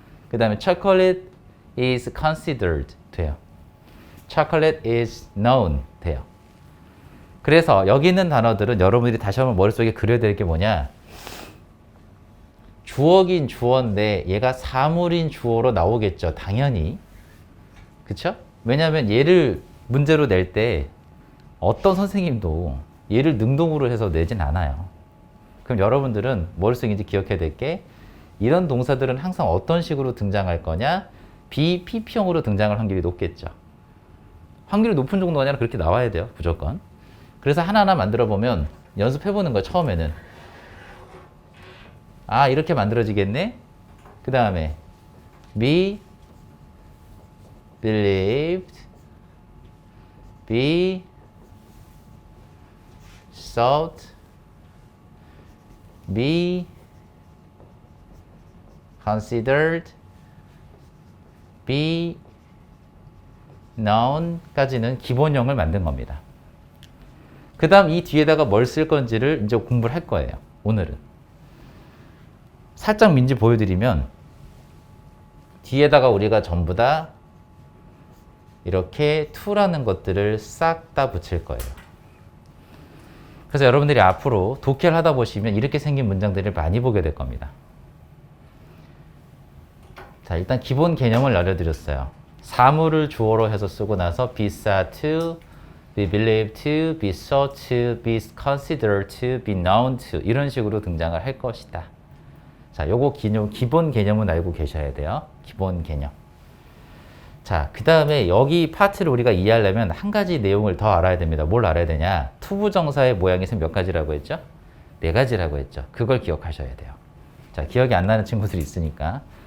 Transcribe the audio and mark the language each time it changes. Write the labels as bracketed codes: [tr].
[ko] 그 다음에 [en] Chocolate is considered. [ko] 돼요. [en] Chocolate is known. [ko] 돼요. 그래서 여기 있는 단어들은 여러분들이 다시 한번 머릿속에 그려야 될 게 뭐냐. 주어긴 주어인데 얘가 사물인 주어로 나오겠죠. 당연히. 그쵸? 왜냐하면 얘를 문제로 낼 때 어떤 선생님도 얘를 능동으로 해서 내진 않아요. 그럼 여러분들은 머릿속에 이제 기억해야 될 게 이런 동사들은 항상 어떤 식으로 등장할 거냐? 비PP형으로 등장할 확률이 높겠죠. 확률이 높은 정도가 아니라 그렇게 나와야 돼요. 무조건. 그래서 하나하나 만들어 보면 연습해보는 거예요. 처음에는. 아, 이렇게 만들어지겠네? [en] 그 다음에 be believed, be sought, be considered, be known까지는 [ko] 기본형을 만든 겁니다. 그 다음 이 뒤에다가 뭘 쓸 건지를 이제 공부를 할 거예요. 오늘은. 살짝 민지 보여드리면 뒤에다가 우리가 전부 다 이렇게 to라는 것들을 싹 다 붙일 거예요. 그래서 여러분들이 앞으로 독해를 하다 보시면 이렇게 생긴 문장들을 많이 보게 될 겁니다. 자, 일단 기본 개념을 알려드렸어요. 사물을 주어로 해서 쓰고 나서 [en] be sought to, be believed to, be sought to, be considered to, be known to [ko] 이런 식으로 등장을 할 것이다. 자, 요거 기본 개념은 알고 계셔야 돼요. 기본 개념. 자, 그 다음에 여기 파트를 우리가 이해하려면 한 가지 내용을 더 알아야 됩니다. 뭘 알아야 되냐? 투부정사의 모양이 몇 가지라고 했죠? 4가지라고 했죠. 그걸 기억하셔야 돼요. 자, 기억이 안 나는 친구들이 있으니까